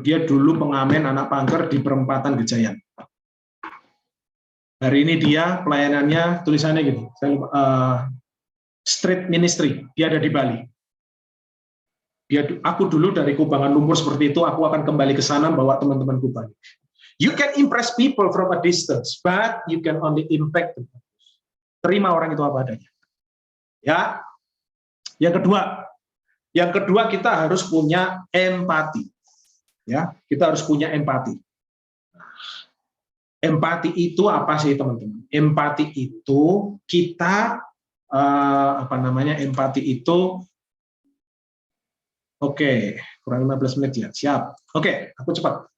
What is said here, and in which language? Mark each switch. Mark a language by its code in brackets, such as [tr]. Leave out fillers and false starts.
[id] Dia dulu pengamen anak pangker di perempatan Gejayan. Hari ini dia pelayanannya tulisannya gitu, street ministry. Dia ada di Bali. Aku dulu dari Kubangan Lumpur seperti itu, aku akan kembali ke sana bawa teman-teman Kubangan. [en] You can impress people from a distance, but you can only impact them. [id] Terima orang itu apa adanya. Ya. Yang kedua kita harus punya empati. Ya, kita harus punya empati. Empati itu apa sih teman-teman? Empati itu kita empati itu kurang 15 menit ya. Siap. Aku cepat.